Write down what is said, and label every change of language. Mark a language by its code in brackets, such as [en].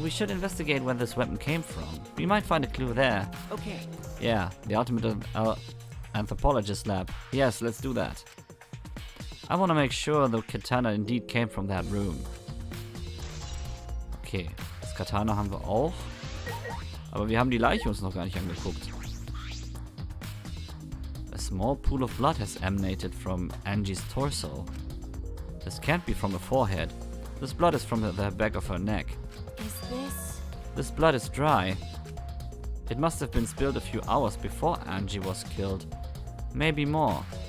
[en] We should investigate where this weapon came from. We might find a clue there. Okay. Yeah, the ultimate anthropologist lab. Yes, let's do that. I want to make sure the Katana indeed came from that room. [de] Okay, das Katana haben wir auch. Aber wir haben die Leiche uns noch gar nicht angeguckt. [en] A small pool of blood has emanated from Angie's torso. This can't be from the forehead. This blood is from the back of her neck. is this... This blood is dry. It must have been spilled a few hours before Angie was killed. Maybe more.